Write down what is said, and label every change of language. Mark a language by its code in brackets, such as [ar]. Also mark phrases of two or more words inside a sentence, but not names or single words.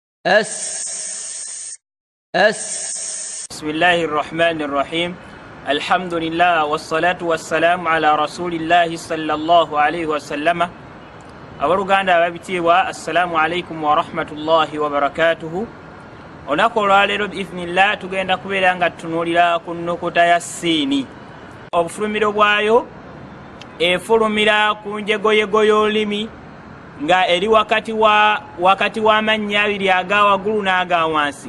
[ar] بسم الله الرحمن الرحيم. الحمد لله والصلاة والسلام على رسول الله صلى الله عليه وسلم. [lg] abaluganda ababitiibwa [ar] السلام عليكم ورحمة الله وبركاته. [lg] Olunaku olwaleero biithnillah tugenda kubeera nga tutunuulira ku nnukuta ya siini. Obufulumiro bwayo efulumira ku njegoyego y'olulimi nga eri wakati w'amannya abiri aga waggulu n'aga wansi.